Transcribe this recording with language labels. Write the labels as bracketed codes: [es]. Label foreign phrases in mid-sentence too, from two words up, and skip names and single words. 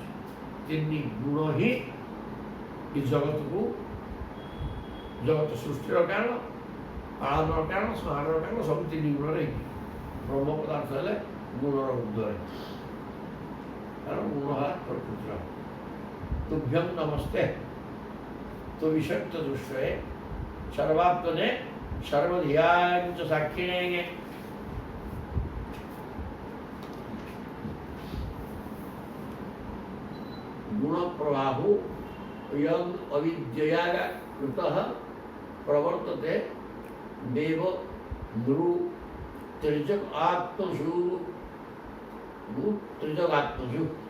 [or] ତିନି ଗୁଣ ହିଁ ଏ ଜଗତକୁ, ଜଗତ ସୃଷ୍ଟିର କାରଣ, ପାଳନର କାରଣ, ସଂହାରର କାରଣ ସବୁ ତିନି ଗୁଣରେ ହେଇଛି। ବ୍ରହ୍ମ ପଦାର୍ଥ ହେଲେ ଗୁଣର ଉର୍ଦ୍ଧ୍ୱରେ, କାରଣ ଗୁଣ ହେଲା ପ୍ରକୃତିର। [sa] ତୁଭ୍ୟଂ ନମସ୍ତେ त्वविषक्त दृष्टये सर्वात्मने सर्वधियाञ्च साक्षिणे। गुण प्रवाहो यं अविद्यया कृतः प्रवर्तते देव नृ त्रिजग आत्मसु त्रिजगात्मसु।